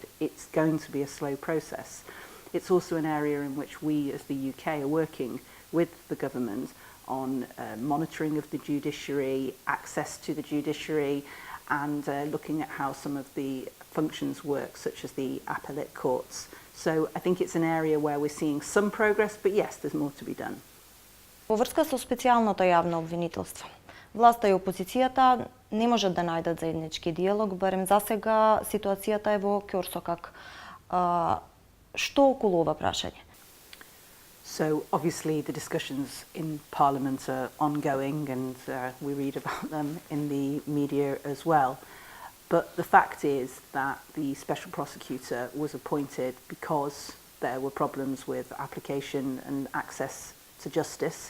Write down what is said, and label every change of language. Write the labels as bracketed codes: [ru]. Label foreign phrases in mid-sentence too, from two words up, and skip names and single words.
[en] It's going to be a slow process. It's also an area in which we as the UK are working with the government on monitoring of the judiciary, access to the judiciary, and looking at how some of the functions work, such as the appellate courts. So I think it's an area where we're seeing some progress, but yes, there's more to be done. [mk] Во врска со специјалното јавно обвинителство, власта и опозицијата не можат да најдат заеднички диалог, барем засега ситуацијата е во ќорсокак. Што околу ова прашање? [en] So obviously the discussions in Parliament are ongoing and we read about them in the media as well. But the fact is that the Special Prosecutor was appointed because there were problems with application and access to justice